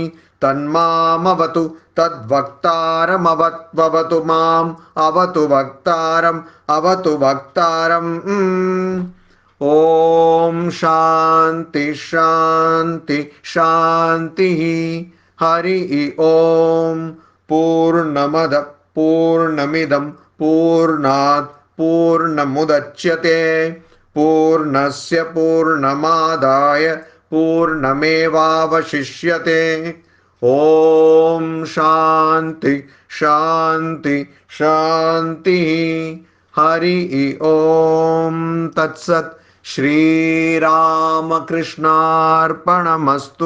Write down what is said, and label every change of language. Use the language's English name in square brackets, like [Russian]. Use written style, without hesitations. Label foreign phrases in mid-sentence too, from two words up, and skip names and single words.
[Sanskrit] തന്മാമവതു തദ്വക്താരമവത്വവതു മാം. അവതു വക്താരം അവതു വക്താരം. ഓം ശാന്തി ശാന്തി ശാന്തി. ഹരി ഓം. പൂർണ്ണമദ പൂർണ്ണമിദം പൂർണ്ണാത് പൂർണ്ണമുദച്യത്തെ പൂർണ്ണസ്യ പൂർണ്ണമാദായ പൂർണ്ണമേവാവശിഷ്യത്തെ. ഓം ശാന്തി ശാന്തി ശാന്തി. ഹരി ഓം. തത്സത്. ശ്രീരാമകൃഷ്ണാർപ്പണമസ്തു.